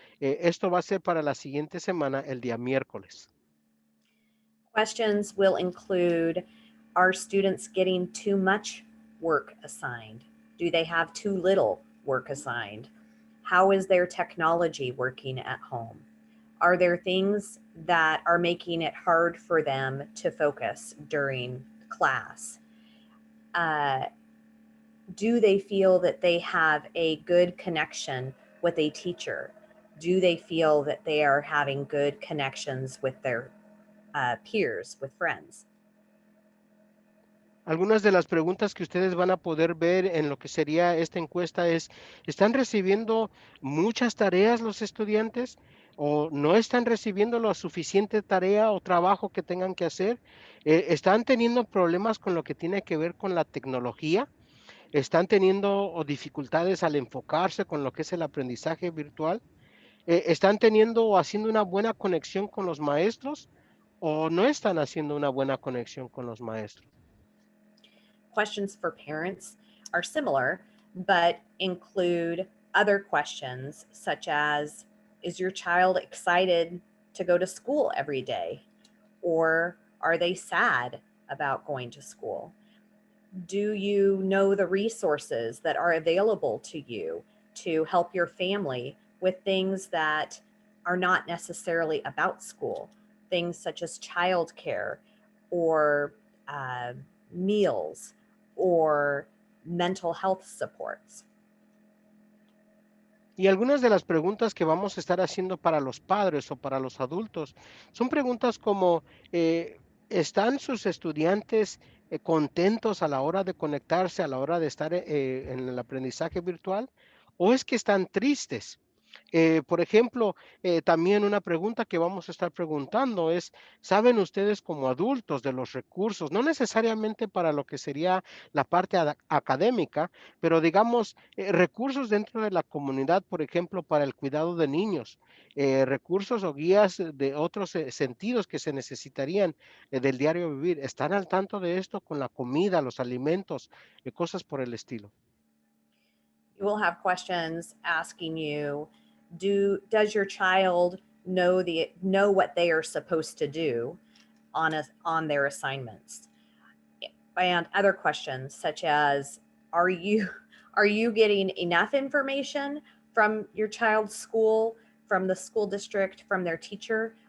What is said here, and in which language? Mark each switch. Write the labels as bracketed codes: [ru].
[es] Esto va a ser para la siguiente semana, el día miércoles. [en] Questions will include, are students getting too much work assigned? Do they have too little work assigned? How is their technology working at home? Are there things that are making it hard for them to focus during class? Do they feel that they have a good connection with a teacher? Do they feel that they are having good connections with their peers, with friends? [es] Algunas de las preguntas que ustedes van a poder ver en lo que sería esta encuesta es, ¿están recibiendo muchas tareas los estudiantes o no están recibiendo la suficiente tarea o trabajo que tengan que hacer? ¿Están teniendo problemas con lo que tiene que ver con la tecnología? ¿Están teniendo dificultades al enfocarse con lo que es el aprendizaje virtual? ¿Están teniendo o haciendo una buena conexión con los maestros o no están haciendo una buena conexión con los maestros? [en] Questions for parents are similar, but include other questions such as, is your child excited to go to school every day? Or are they sad about going to school? Do you know the resources that are available to you to help your family with things that are not necessarily about school? Things such as childcare or meals or mental health supports. [es] Y algunas de las preguntas que vamos a estar haciendo para los padres o para los adultos son preguntas como, ¿están sus estudiantes contentos a la hora de conectarse, a la hora de estar en el aprendizaje virtual? ¿O es que están tristes? Por ejemplo, también una pregunta que vamos a estar preguntando es, ¿saben ustedes como adultos de los recursos? No necesariamente para lo que sería la parte académica, pero digamos, recursos dentro de la comunidad, por ejemplo, para el cuidado de niños, recursos o guías de otros sentidos que se necesitarían del diario vivir. ¿Están al tanto de esto con la comida, los alimentos, cosas por el estilo? [en] You will have questions asking you, does your child know what they are supposed to do on their assignments? And other questions such as, are you are you getting enough information from your child's school, from the school district, from their teacher?